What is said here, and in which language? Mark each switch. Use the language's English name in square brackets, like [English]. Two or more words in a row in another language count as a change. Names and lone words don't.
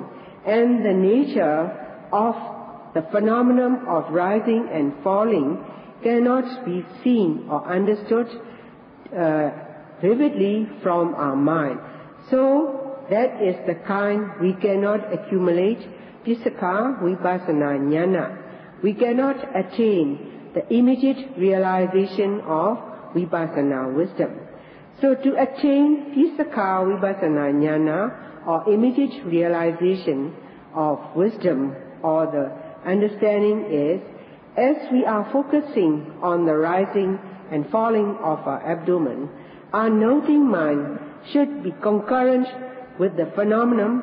[English] And the nature of the phenomenon of rising and falling cannot be seen or understood vividly from our mind. So that is the kind we cannot accumulate [Pali] psaka vipassana jnana. [English] We cannot attain the immediate realization of vipassana wisdom. So to attain [Pali] psaka vipassana jnana [English] or immediate realization of wisdom or the understanding is, as we are focusing on the rising and falling of our abdomen, our noting mind should be concurrent with the phenomenon.